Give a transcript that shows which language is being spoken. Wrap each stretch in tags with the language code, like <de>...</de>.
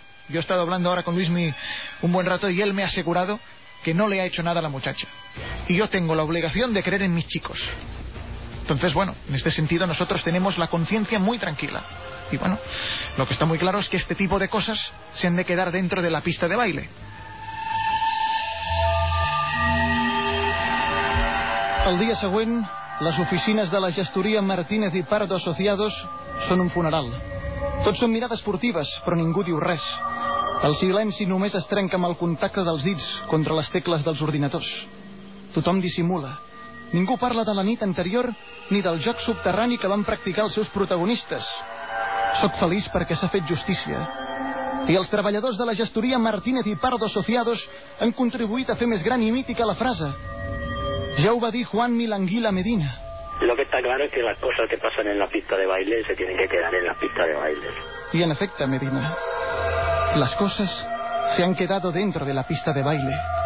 <es>Yo he estado hablando ahora con Luismi un buen rato y él me ha asegurado que no le ha hecho nada a la muchacha. Y yo tengo la obligación de creer en mis chicos. Entonces, bueno, en este sentido nosotros tenemos la conciencia muy tranquila. Y bueno, lo que está muy claro es que este tipo de cosas se han de quedar dentro de la pista de baile.</es> <ca>El dia següent, les oficines de la gestoria Martínez i Pardo Associados són un funeral. Tots són mirades furtives, però ningú diu res. El silenci només es trenca amb el contacte dels dits contra les tecles dels ordinadors. Tothom dissimula. Ningú parla de la nit anterior ni del joc subterrani que van practicar els seus protagonistes. Soc feliç perquè s'ha fet justícia. I els treballadors de la gestoria Martínez i Pardo Associados han contribuït a fer més gran i mítica la frase. Ja ho va dir Juan Milanguila Medina.</ca> <es>Lo que está claro es que las cosas que pasan en la pista de baile se tienen que quedar en la pista de baile. Y en efecto, Medina, las cosas se han quedado dentro de la pista de baile.</es>